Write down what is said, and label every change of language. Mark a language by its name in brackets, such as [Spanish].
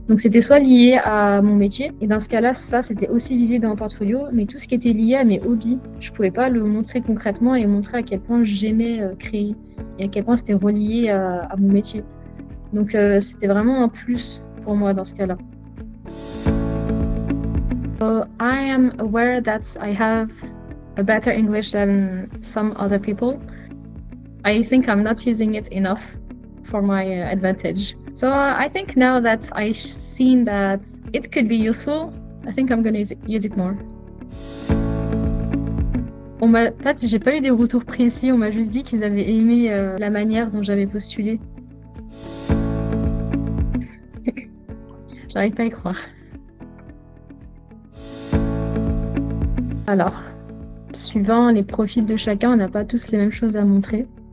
[French] Donc, c'était soit lié à mon métier et dans ce cas-là, ça, c'était aussi visible dans mon portfolio, mais tout ce qui était lié à mes hobbies, je pouvais pas le montrer concrètement et montrer à quel point j'aimais créer et à quel point c'était relié à mon métier. Donc c'était vraiment un plus pour moi dans ce cas-là. [English] So I am aware that I have a better English than some other people. I think I'm not using it enough for my advantage. So I think now that I've seen that it could be useful, I think I'm going to use it more. [French] En fait, j'ai pas eu des retours précis, on m'a juste dit qu'ils avaient aimé la manière dont j'avais postulé. J'arrive pas à y croire. Alors, suivant les profils de chacun, on n'a pas tous les mêmes choses à montrer.